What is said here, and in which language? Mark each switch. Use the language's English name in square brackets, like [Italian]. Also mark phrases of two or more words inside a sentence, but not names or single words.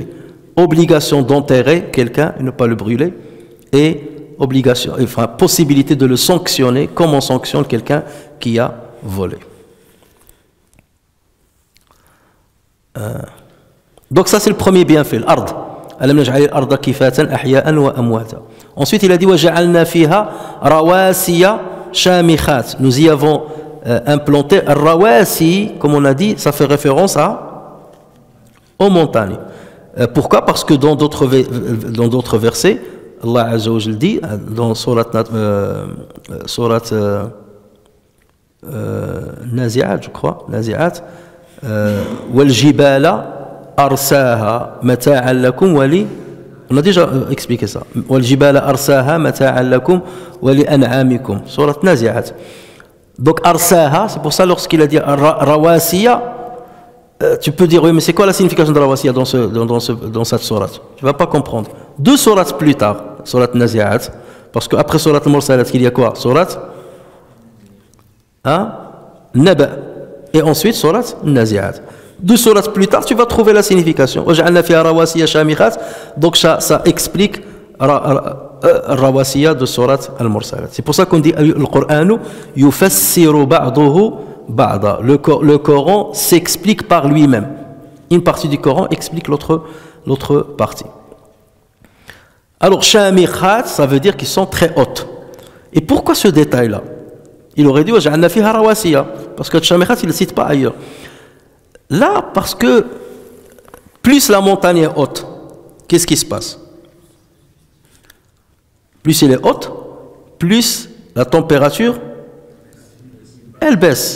[French] Obligation d'enterrer quelqu'un et ne pas le brûler. Et possibilité de le sanctionner comme on sanctionne quelqu'un qui a volé. Donc ça c'est le premier bienfait, l'ard. [Arabic] ألم نجعل الأرض كفاتا أحياء وأمواتا. [French] Ensuite il a dit [Arabic] وجعلنا فيها رواسي شامخات. [French] Nous y avons implanté rawasi, comme on a dit, ça fait référence aux montagnes. Pourquoi? Parce que dans d'autres versets, Allah [Arabic] عز وجل [French] dit dans surat Nazi'at, je crois, [Arabic] نازعات والجبال أرساها متاعا لكم ول. [French] On a déjà expliqué ça. [Arabic] والجبال أرساها متاعا لكم ولأنعامكم. [French] Surat Nazi'at. Donc arsaha, c'est pour ça lorsqu'il a dit rawasiya, tu peux dire oui, mais c'est quoi la signification de rawasiya dans cette sourate? Tu ne vas pas comprendre. 2 sourates plus tard, sourate Nazi'at, parce qu'après sourate Mursalat, il y a quoi? Sourate Naba. Et ensuite sourate Nazi'at. 2 sourates plus tard, tu vas trouver la signification. Donc ça explique rawasiya de sourate Al-Mursalat. C'est pour ça qu'on dit le Coran [Arabic] يفسر بعضه بعضا. [French] Le Coran s'explique par lui-même. Une partie du Coran explique l'autre partie. Alors, shamikhat, ça veut dire qu'ils sont très hautes. Et pourquoi ce détail-là? Il aurait dit [Arabic] وجعلنا فيها رواسي, [French] parce que shamikhat, il ne le cite pas ailleurs. Là, parce que plus la montagne est haute, qu'est-ce qui se passe? Plus elle est haute, plus la température, elle baisse.